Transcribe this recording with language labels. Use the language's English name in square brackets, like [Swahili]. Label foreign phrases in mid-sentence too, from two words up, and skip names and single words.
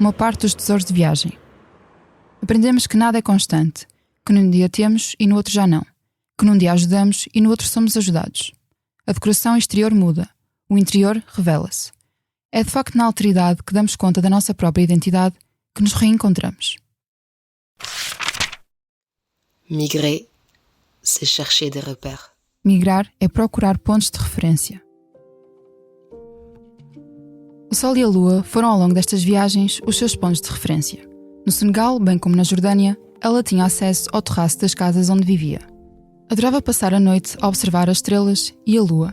[Portuguese] uma parte dos tesouros de viagem. Aprendemos que nada é constante, que num dia temos e no outro já não, que num dia ajudamos e no outro somos ajudados. A decoração exterior muda, o interior revela-se. É de facto na alteridade que damos conta da nossa própria identidade que nos reencontramos. [French] Migrer, c'est chercher des repères. [Portuguese] Migrar é procurar pontos de referência. O Sol e a Lua foram ao longo destas viagens os seus pontos de referência. No Senegal, bem como na Jordânia, ela tinha acesso ao terraço das casas onde vivia. Adorava passar a noite a observar as estrelas e a Lua.